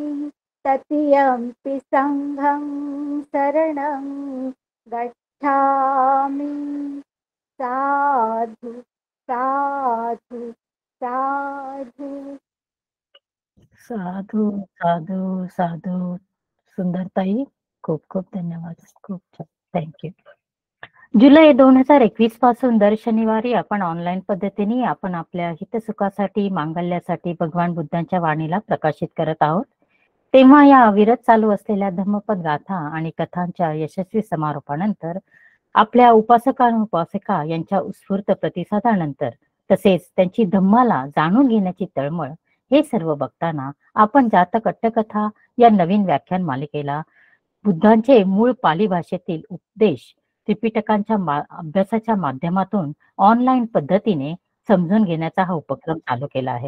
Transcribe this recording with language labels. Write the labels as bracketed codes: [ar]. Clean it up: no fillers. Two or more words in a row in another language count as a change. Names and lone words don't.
[pi] तृतीयंपि संघं शरणं गच्छामि. साधु साधु साधु. साधू साधू साधू. [mr] सुंदरताई, खूप खूप धन्यवाद. खूप छान. थँक्यू. जुलै 2021 पासून दर शनिवारी आपण ऑनलाईन पद्धतीने आपण आपल्या हितसुखासाठी मांगल्यासाठी भगवान बुद्धांच्या वाणीला प्रकाशित करत आहोत. तेव्हा या अविरत चालू असलेल्या धम्मपद गाथा आणि कथांच्या यशस्वी समारोपानंतर आपल्या उपासका यांच्या उत्स्फूर्त प्रतिसादानंतर तसेच त्यांची धम्माला जाणून घेण्याची तळमळ हे सर्व बघताना आपण जातक अट्टकथा या नवीन व्याख्यान मालिकेला बुद्धांचे मूळ पाली भाषेतील उपदेश त्रिपिटकांच्या अभ्यासाच्या माध्यमातून ऑनलाईन पद्धतीने समजून घेण्याचा हा उपक्रम चालू केला आहे.